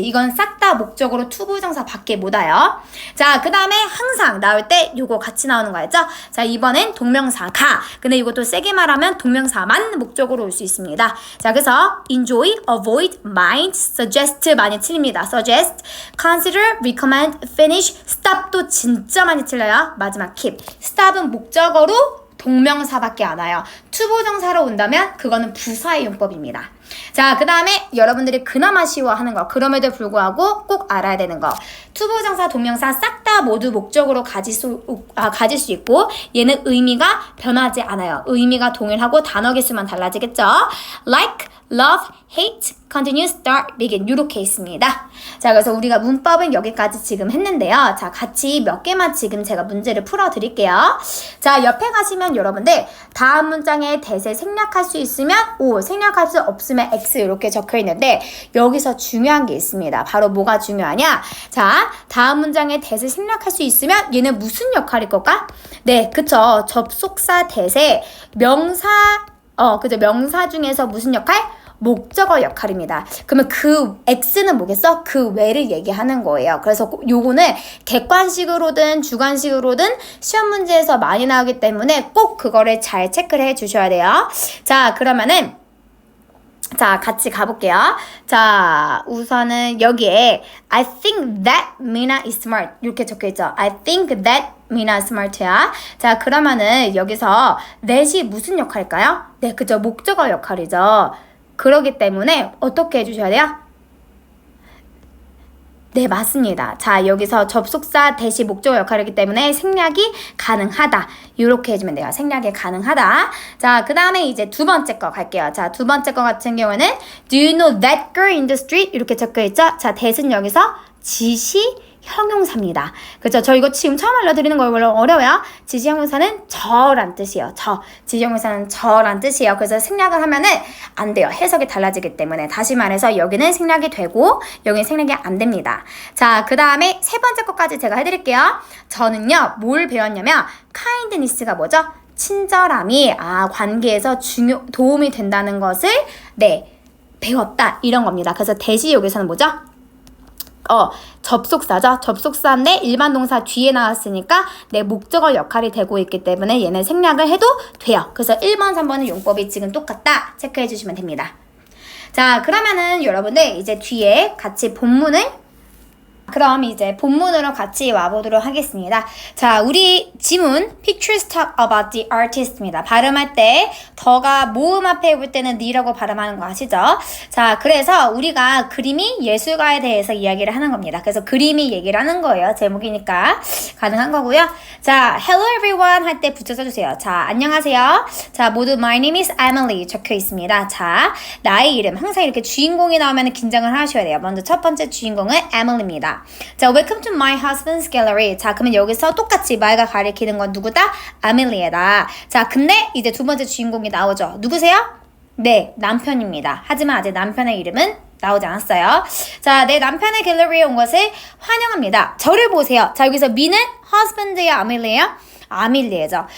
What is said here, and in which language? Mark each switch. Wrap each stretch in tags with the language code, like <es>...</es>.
<ko>이건 싹 다 목적으로 투부정사 밖에 못 와요. 자, 그 다음에 항상 나올 때 요거 같이 나오는 거였죠? 자, 이번엔 동명사가. 근데 이것도 세게 말하면 동명사만 목적으로 올 수 있습니다. 자, 그래서 enjoy, avoid, mind, suggest 많이 틀립니다.</ko> <en>suggest, consider, recommend, finish, stop</en> <ko>도 진짜 많이 틀려요. 마지막 keep. stop은 목적어로 동명사밖에 안 와요. 투부정사로 온다면 그거는 부사의 용법입니다. 자, 그 다음에 여러분들이 그나마 쉬워하는 거, 그럼에도 불구하고 꼭 알아야 되는 거. 투부정사, 동명사 싹 다 모두 목적으로 가질 수 있고 얘는 의미가 변하지 않아요. 의미가 동일하고 단어 개수만 달라지겠죠.</ko> <en>like, love, hate, continue, start, begin</en> <ko>이렇게 있습니다. 자, 그래서 우리가 문법은 여기까지 지금 했는데요. 자, 같이 몇 개만 지금 제가 문제를 풀어드릴게요. 자, 옆에 가시면 여러분들 다음 문장에 대세 생략할 수 있으면 O, 생략할 수 없으면 X 이렇게 적혀 있는데 여기서 중요한 게 있습니다. 바로 뭐가 중요하냐? 자, 다음 문장에 대세 생략할 수 있으면 얘는 무슨 역할일 걸까? 네, 그쵸. 접속사, 대세, 명사, 그죠. 명사 중에서 무슨 역할? 목적어 역할입니다. 그러면 그 X는 뭐겠어? 그 외를 얘기하는 거예요. 그래서 요거는 객관식으로든 주관식으로든 시험 문제에서 많이 나오기 때문에 꼭 그거를 잘 체크를 해 주셔야 돼요. 자, 그러면은 자, 같이 가볼게요. 자, 우선은 여기에</ko> <en>I think that Mina is smart</en> <ko>이렇게 적혀있죠.</ko> <en>I think that Mina is smart야.</en> <ko>자, 그러면은 여기서 that이 무슨 역할일까요? 네, 그죠. 목적어 역할이죠. 그러기 때문에 어떻게 해주셔야 돼요? 네, 맞습니다. 자, 여기서 접속사 대시 목적어 역할이기 때문에 생략이 가능하다. 이렇게 해주면 돼요. 생략이 가능하다. 자, 그 다음에 이제 두 번째 거 갈게요. 자, 두 번째 거 같은 경우는</ko> <en>Do you know that girl in the street?</en> <ko>이렇게 적혀있죠? 자, that은 여기서 지시 형용사입니다. 그렇죠? 저 이거 지금 처음 알려드리는 거 별로 어려워요. 지시 형용사는 저란 뜻이에요. 지시 형용사는 저란 뜻이에요. 그래서 생략을 하면은 안 돼요. 해석이 달라지기 때문에. 다시 말해서 여기는 생략이 되고 여기는 생략이 안 됩니다. 자, 그 다음에 세 번째 것까지 제가 해드릴게요. 저는요, 뭘 배웠냐면 kindness가 뭐죠? 친절함이 관계에서 도움이 된다는 것을 배웠다. 이런 겁니다. 그래서 대시 여기서는 뭐죠? 접속사죠. 접속사인데 일반 동사 뒤에 나왔으니까 내 목적어 역할이 되고 있기 때문에 얘는 생략을 해도 돼요. 그래서 1번, 3번은 용법이 지금 똑같다. 체크해 주시면 됩니다. 자, 그러면은 여러분들 이제 뒤에 같이 본문을 그럼 이제 본문으로 같이 와보도록 하겠습니다. 자, 우리 지문</ko> <en>Pictures talk about the artist입니다.</en> <ko>발음할 때 더가 모음 앞에 올 때는 the라고 발음하는 거 아시죠? 자, 그래서 우리가 그림이 예술가에 대해서 이야기를 하는 겁니다. 그래서 그림이 얘기를 하는 거예요. 제목이니까 가능한 거고요. 자,</ko> <en>hello everyone</en> <ko>할 때 붙여 써주세요. 자, 안녕하세요. 자, 모두</ko> <en>my name is Emily</en> <ko>적혀 있습니다. 자, 나의 이름 항상 이렇게 주인공이 나오면 긴장을 하셔야 돼요. 먼저 첫 번째 주인공은 Emily입니다.</ko> <en>자, welcome to my husband's gallery.</en> <ko>자, 그러면 여기서 똑같이 말가 가리키는 건 누구다? 아밀리에다. 자, 근데 이제 두 번째 주인공이 나오죠. 누구세요? 네, 남편입니다. 하지만 아직 남편의 이름은 나오지 않았어요. 자, 내 남편의 갤러리에 온 것을 환영합니다. 저를 보세요. 자, 여기서 미는 husband예요, 아밀리예요? 아밀리에죠.</ko>